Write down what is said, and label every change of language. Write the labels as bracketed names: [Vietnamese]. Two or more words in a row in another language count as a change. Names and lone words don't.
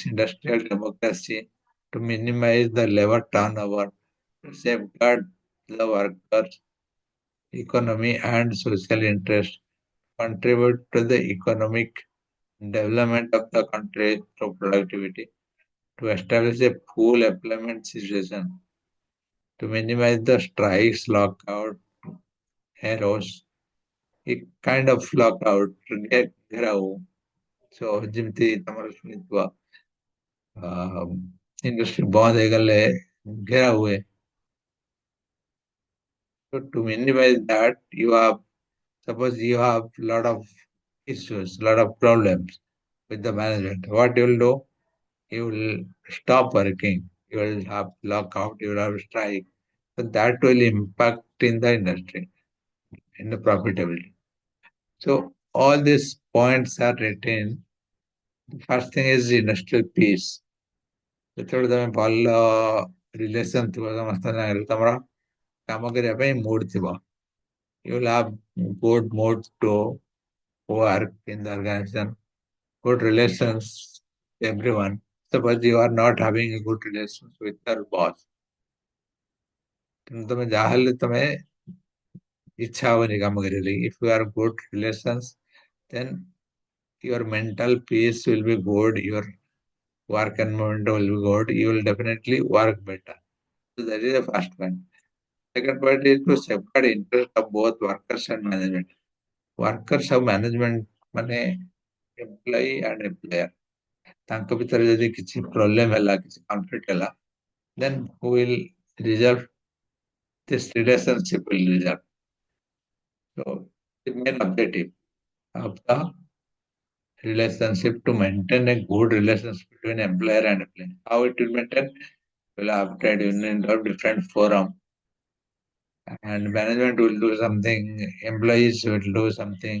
[English] industrial democracy, to minimize the labor turnover, to safeguard the workers' economy and social interest, contribute to the economic development of the country through productivity, to establish a full employment situation, to minimize the strikes, lockout, errors, a kind of lockout, [Odia] ଘେରାଉ। So ଯେମିତି ତମର ଶୁଣିଥିବ ଇଣ୍ଡଷ୍ଟ୍ରି ବନ୍ଦ ହେଇଗଲେ ଘେରା ହୁଏ। [English] So to minimize that, suppose you have lot of issues, lot of problems with the management. What you will do? You will stop working. You will have lockout. You will have strike. So that will impact in the industry, in the profitability. So all these points are written. The first thing is industrial peace. [Odia] ଯେତେବେଳେ ତମେ ଭଲ ରିଲେସନ ଥିବ ସମସ୍ତଙ୍କ ସାଙ୍ଗରେ, ତମର କାମ କରିବା ପାଇଁ ମୁଡ୍ ଥିବ, [English] you will have good mood to work in the organization, good relations with everyone. Suppose you are not having a good relations with your boss, [Odia] ତମେ ଯାହାହେଲେ ତମେ ଇଚ୍ଛା ହବନି କାମ କରିବା ଲାଗି. [English] If you are good relations, then your mental peace will be good, your work environment will be good, you will definitely work better. So that is the first point. Second point is to safeguard interest of both workers and management. Workers have management ମାନେ employee and employer. [Odia] ତାଙ୍କ ଭିତରେ ଯଦି କିଛି ପ୍ରୋବ୍ଲେମ ହେଲା, କିଛି କନଫ୍ଲିକ୍ଟ ହେଲା, [English] then who will resolve this relationship will resolve. So the main objective of the relationship to maintain a good relationship between employer and employee. How it will maintain? Will have trade union or different forum, and management will do something, employees will do something.